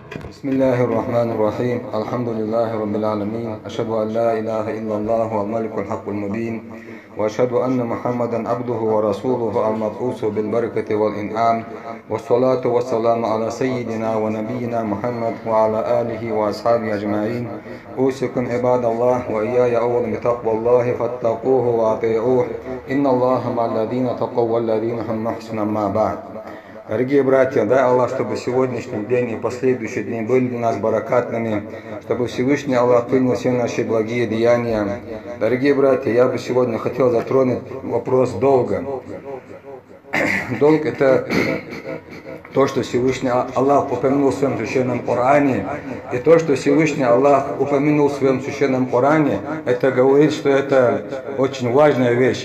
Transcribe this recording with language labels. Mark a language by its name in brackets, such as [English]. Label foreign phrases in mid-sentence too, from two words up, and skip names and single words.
[Arabic] بسم الله الرحمن الرحيم الحمد لله رب العالمين أشهد أن لا إله إلا الله والملك الحق المبين وأشهد أن محمدا عبده ورسوله المبعوث بالبركة والإنعام والصلاة والسلام على سيدنا ونبينا محمد وعلى آله وأصحابه أجمعين. أوصيكم عباد الله وإياي أولا بتقوى الله فاتقوه وأطيعوه إن الله مع الذين تقوا والذين هم محسنون ما بعد. [Russian] Дорогие братья, дай Аллах, чтобы сегодняшний день и последующие дни были для нас баракатными, чтобы Всевышний Аллах принял все наши благие деяния. Дорогие братья, я бы сегодня хотел затронуть вопрос долга. Долг – это то, что Всевышний Аллах упомянул в своем священном Коране, и то, что Всевышний Аллах упомянул в своем священном Коране, это говорит, что это очень важная вещь.